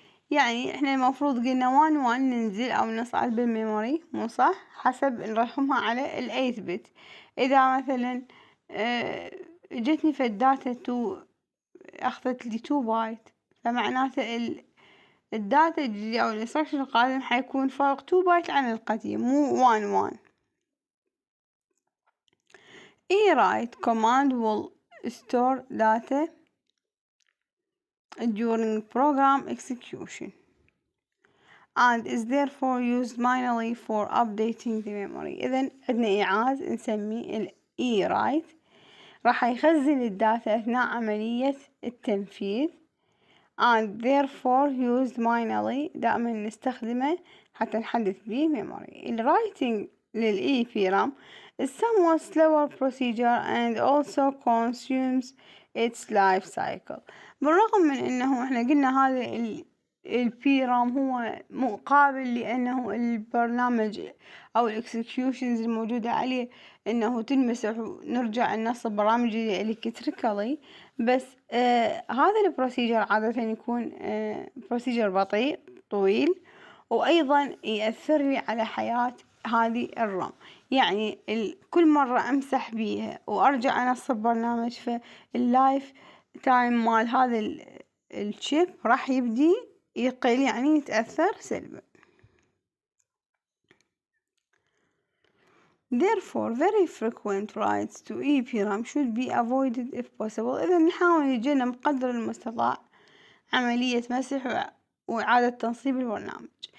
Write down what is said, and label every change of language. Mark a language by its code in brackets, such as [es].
[ar] يعني احنا المفروض قلنا 1 ننزل او نصعد بالميموري، مو صح؟ حسب نرحمها على ال 8 بت. اذا مثلا جتني في الداتا اخذت لي 2 بايت، فمعناته الداتا الجديدة او الانستركشن القادم حيكون فارق 2 بايت عن القديم، مو 1. [en] write command will store data during program execution and is therefore used manually for updating the memory. [ar] إذن عندنا إيعاز نسميه ال write، راح يخزن الداتا أثناء عملية التنفيذ [en] and therefore used manually، [ar] دائما نستخدمه حتى نحدث به memory. [en] ال writing لل EEPROM is somewhat slower procedure and also consumes its life cycle. [ar] بالرغم من انه احنا قلنا هذا البيرام هو مقابل لانه البرنامج او الاكسكيوشنز الموجودة عليه انه تنمسح ونرجع ننصب برامج الكتريكالي، بس هذا البروسيجر عادة يكون بروسيجر بطيء طويل، وايضا يأثر لي على حياة هذه الرام. يعني كل مرة امسح بيها وارجع انصب برنامج، فاللايف تايم مال هذا الشيب راح يبدي يقل، يعني يتأثر سلبا. [en] Therefore, very frequent writes to EEPROM should be avoided if possible. [ar] إذا نحاول نتجنب قدر المستطاع عملية مسح وإعادة تنصيب البرنامج.